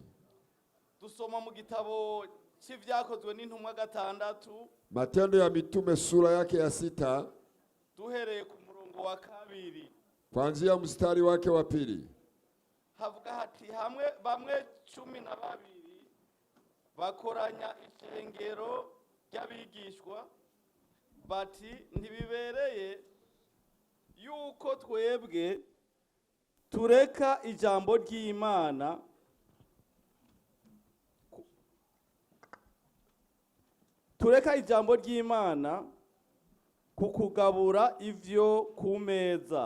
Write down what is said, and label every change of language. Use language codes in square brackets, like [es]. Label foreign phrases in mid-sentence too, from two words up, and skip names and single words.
[rn] Dusoma mu gitabo c'ivyakozwe n'intumwa 6, [sw] Matendo ya Mitume sura yake ya 6 [rn] duhereye ku murongo wa 2. [sw] kuanzia mstari wake wa 2. [rn] Havuga hati bamwe 12 bakoranya ishengero ry'abigishwa bati ntibibereye yuko twebwe tureka ijambo ry'Imana kukugabura ivyo ku meza.